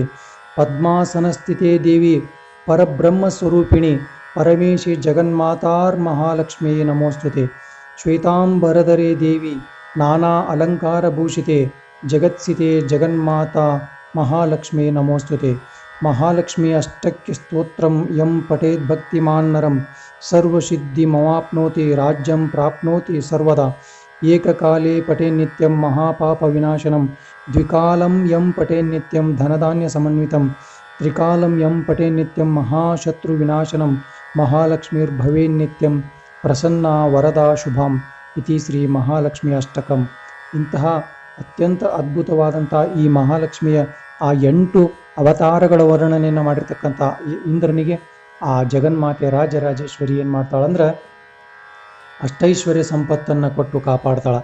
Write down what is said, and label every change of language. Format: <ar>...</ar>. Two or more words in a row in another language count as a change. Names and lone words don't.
<sa>ಪದ್ಮಾಸನಸ್ಥಿತೆ ದೇವಿ ಪರಬ್ರಹ್ಮ ಸ್ವರೂಪಿಣಿ ಪರಮೇಶಿ ಜಗನ್ಮಾತಾರ್ ಮಹಾಲಕ್ಷ್ಮಿ ನಮೋಸ್ತುತೆ. ಶ್ವೇತಾಂಬರಧರೆ ದೇವಿ ನಾನಾ ಅಲಂಕಾರ ಭೂಷಿತೆ ಜಗತ್ಸಿತೆ ಜಗನ್ಮಾತಾ ಮಹಾಲಕ್ಷ್ಮಿ ನಮೋಸ್ತುತೆ. ಮಹಾಲಕ್ಷ್ಮಿ ಅಷ್ಟಕ್ಯ ಸ್ತೋತ್ರಂ ಯಂ ಪಠೇದ್ ಭಕ್ತಿಮಾನ್ನರಂ ಸರ್ವಸಿದ್ಧಿಮವಾಪ್ನೋತಿ ರಾಜ್ಯಂ ಪ್ರಾಪ್ನೋತಿ ಸರ್ವದಾ. ಏಕಕಾಲೇ ಪಠೇ ನಿತ್ಯಂ ಮಹಾಪಾಪ ವಿನಾಶನಂ ದ್ವಿಕಾಲಂ ಯಂ ಪಠೇ ನಿತ್ಯಂ ಧನಧಾನ್ಯ ಸಮನ್ವಿತಂ ತ್ರಿಕಾಲಂ ಯಂ ಪಠೇ ನಿತ್ಯಂ ಮಹಾಶತ್ರು ವಿನಾಶನಂ ಮಹಾಲಕ್ಷ್ಮೀರ್ಭವೇ ನಿತ್ಯಂ ಪ್ರಸನ್ನ ವರದಾ ಶುಭಾಂ ಇತಿ ಶ್ರೀ ಮಹಾಲಕ್ಷ್ಮಿ ಅಷ್ಟಕಂ.</sa> <kn>ಇಂತಹ ಅತ್ಯಂತ ಅದ್ಭುತವಾದಂಥ ಈ ಮಹಾಲಕ್ಷ್ಮಿಯ ಆ 8 ಅವತಾರಗಳ ವರ್ಣನೆಯನ್ನು ಮಾಡಿರ್ತಕ್ಕಂಥ ಇಂದ್ರನಿಗೆ ಆ ಜಗನ್ಮಾತೆ ರಾಜರಾಜೇಶ್ವರಿ ಏನು ಮಾಡ್ತಾಳಂದ್ರೆ ಅಷ್ಟೈಶ್ವರ್ಯ ಸಂಪತ್ತನ್ನು ಕೊಟ್ಟು ಕಾಪಾಡ್ತಾಳೆ.</kn>